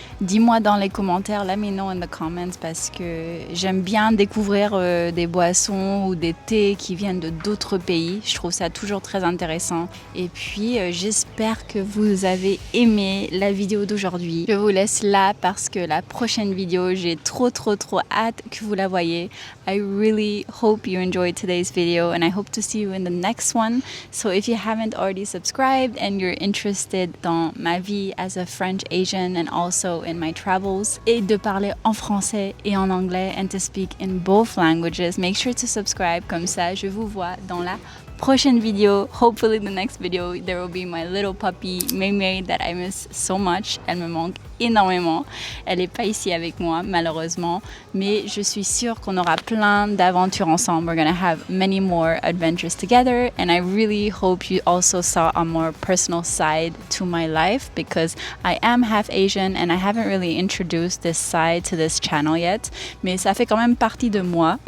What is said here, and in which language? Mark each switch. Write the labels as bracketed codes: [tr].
[fr] Dis-moi dans les commentaires, [en] let me know in the comments, [fr] parce que j'aime bien découvrir des boissons ou des thés qui viennent de d'autres pays. Je trouve ça toujours très intéressant. Et puis, j'espère que vous avez aimé la vidéo d'aujourd'hui. Je vous laisse là parce que la prochaine vidéo, j'ai trop hâte que vous la voyez. [en] I really hope you enjoyed today's video and I hope to see you in the next one. So if you haven't already subscribed and you're interested [fr] dans ma vie [en] as a French Asian and also in my travels, [fr] et de parler en français et en anglais [en] and to speak in both languages, make sure to subscribe. [fr] Comme ça, je vous vois dans la prochaine vidéo. [en] Hopefully the next video there will be my little puppy Mei Mei that I miss so much. [fr] Elle me manque énormément. Elle n'est pas ici avec moi malheureusement, mais je suis sûre qu'on aura plein d'aventures ensemble. [en] We're gonna have many more adventures together and I really hope you also saw a more personal side to my life because I am half Asian and I haven't really introduced this side to this channel yet, [fr] mais ça fait quand même partie de moi.